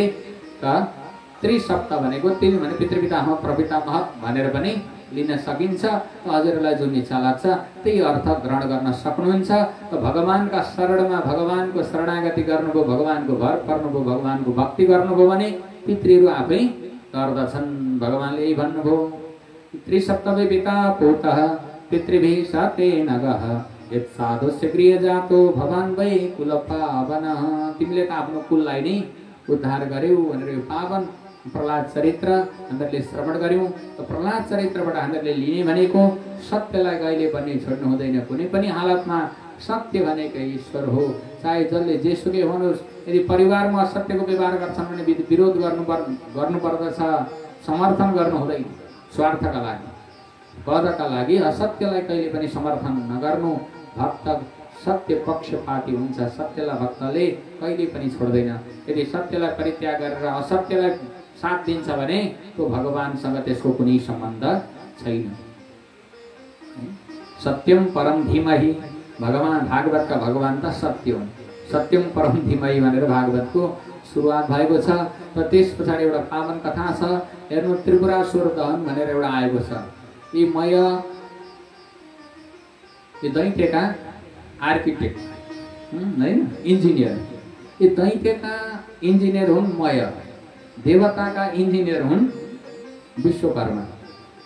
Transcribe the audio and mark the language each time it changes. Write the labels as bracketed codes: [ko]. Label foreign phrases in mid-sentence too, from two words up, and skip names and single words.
[ne] त त्रिसप्त भनेको 3 भने पितृपितामह प्रपितामह भनेर पनि लिन सकिन्छ। हजुरलाई जुन इच्छा लाग्छ त्यही अर्थ ग्रहण गर्न सक्नुहुन्छ। त भगवानका शरणमा भगवानको शरणागति गर्नुभयो, भगवानको भर पर्नुभयो, भगवानको भक्ति गर्नुभयो भने पितृहरू आफै तर्दछन्। भगवानले यही भन्नुभयो [sa] त्रिसप्तमी पिता पुतः पितृभिः सतेन गः यत् साधुस्य गृह जातो भवान् वै कुल पावन। [ne] तिमीले त आफ्नो कुललाई नै उद्धार गर्यौ भनेर यो पावन प्रहलाद चरित्र हामीहरूले श्रवण गर्यौँ। त प्रहलाद चरित्रबाट हामीहरूले लिने भनेको सत्यलाई कहिले पनि छोड्नु हुँदैन। कुनै पनि हालतमा सत्य भनेको ईश्वर हो। चाहे जसले जेसुकै होस्, यदि परिवारमा असत्यको व्यवहार गर्छन् भने विरोध गर्नुपर्दछ, समर्थन गर्नु हुँदैन। स्वार्थका लागि, पदका लागि असत्यलाई कहिले पनि समर्थन नगर्नु। भक्त सत्य पक्षपाती हुन्छ। सत्यलाई भक्तले कहिले पनि छोड्दैन। यदि सत्यलाई परित्याग गरेर असत्यलाई साथ दिन्छ भने त्यो भगवानसँग त्यसको कुनै सम्बन्ध छैन। [sa] सत्यम परम धीमहि, [ne] भगवान भागवतका भगवान त सत्य हुन्। [sa] सत्यम परम धीमहि [ne] भनेर भागवतको सुरुवात भएको छ। र त्यस पछाडि एउटा पावन कथा छ। हेर्नु त्रिपुरासुर दहन भनेर एउटा आएको छ। यी मय यो दैत्यका आर्किटेक्ट हैन, इन्जिनियर। यी दैत्यका इन्जिनियर हुन् मय, देवताका इन्जिनियर हुन् विश्वकर्मा।